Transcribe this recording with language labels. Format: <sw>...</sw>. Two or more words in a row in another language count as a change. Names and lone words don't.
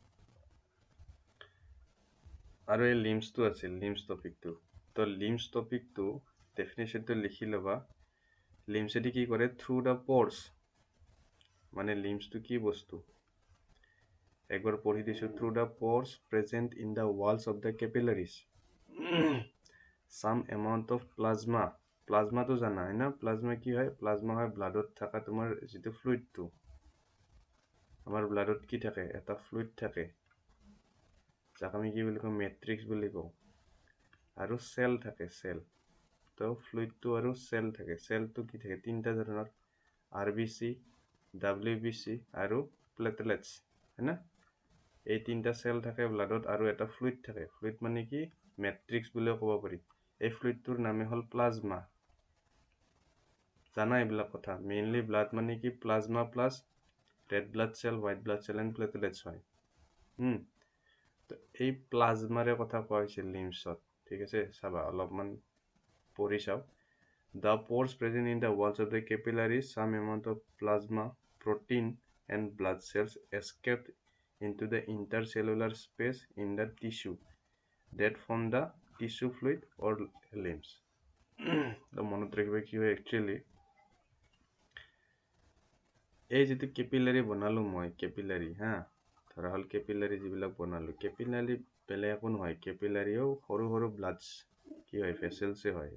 <as>আৰু এই লিম্ফসটো আছিল লিম্ফস টপিকটো তো লিম্ফস টপিকটো ডেফিনেশনটো লিখি লবা লিম্ফসেদি কি কৰে</as> <en>through the pores</en> <as>মানে লিম্ফসটো কি বস্তু একবাৰ পঢ়ি দিছো</as> <en>through the pores present in the walls of the capillaries some amount of plasma</en> <as>প্লাজমাটো জানা হয় না প্লাজমা কি হয় প্লাজমা হয় ব্লাডত থাকা তোমাৰ যেটো ফ্লুইডটো আমাৰ ব্লাডত কি থাকে এটা ফ্লুইড থাকে যাক আমি কি বুলি কওঁ মেট্ৰিক্স বুলি কওঁ আৰু সেল থাকে সেল তো ফ্লুইডটো আৰু সেল থাকে সেলটো কি থাকে তিনটা ধৰণৰ আৰবিসি ডব্লিউবিসি আৰু প্লেটলেটস হয়না এই তিনটা সেল থাকে ব্লাডত আৰু এটা ফ্লুইড থাকে ফ্লুইড মানে কি মেট্ৰিক্স বুলিও ক'ব পাৰি এই ফ্লুইডটোৰ নামে হ'ল প্লাজমা জানা এইবিলাক কথা মেইনলি ব্লাড মানে কি প্লাজমা প্লাস</as> <en>red blood cell white blood cell and platelets</en> <as>হয় তো এই প্লাজমাৰে কথা কোৱা হৈছে লিম্ফসত ঠিক আছে চাবা অলপমান পঢ়ি চাও</as> <en>the pores present in the walls of the capillaries some amount of plasma protein and blood cells escaped into the intercellular space in the tissue that form the tissue fluid or limbs</en> <as>তো মনত ৰাখিবা কি হয় একচুয়ালি এই যেটো কেপিলাৰী বনালো মই কেপিলাৰী হা ধৰা হল কেপিলাৰী যিবিলাক বনালো কেপিলাৰী বেলেগ একো নহয় কেপিলাৰীও সৰু সৰু ব্লাডছ কি হয় ভেসেলছে হয়</as>